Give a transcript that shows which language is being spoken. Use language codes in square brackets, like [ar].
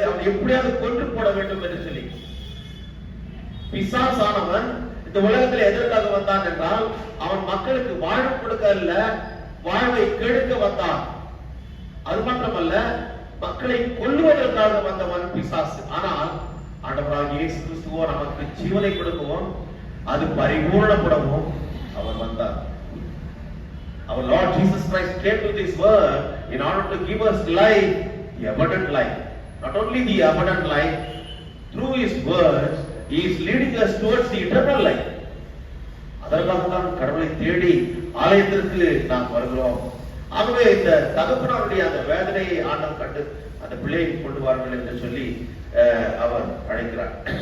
[ta] அவன் எப்படியாவது கொன்று போட வேண்டும் என்று சொல்லி பிசாசானவன் இந்த உலகத்தில் எதற்காக வந்தான் என்றால் அவன் மக்களுக்கு வாழ்வு கொடுக்க அல்ல, வாழ்வை கெடுக்க வந்தான். அது மாத்திரமல்ல, மக்களை கொல்லுவதற்காக வந்தவன் பிசாசு. ஆனால் ஆண்டவராகிய இயேசு கிறிஸ்துவோ நமக்கு ஜீவனை கொடுக்கவும் அது பரிபூர்ணப்படவும் அவர் வந்தார். [en] Our Lord Jesus Christ came to this world in order to give us life, the abundant life. Not only the abundant life, through His words, He is leading us towards the eternal life. [ta] அதற்காகத்தான் கடவுளை தேடி ஆலயத்திற்கு நாம் வருகிறோம். ஆகவே இந்த தகப்பனாருடைய அந்த வேதனையை ஆண்டவர் கண்டு அந்த பிள்ளையை கொண்டு வாருங்கள் என்று சொல்லி அவர் அழைக்கிறார்.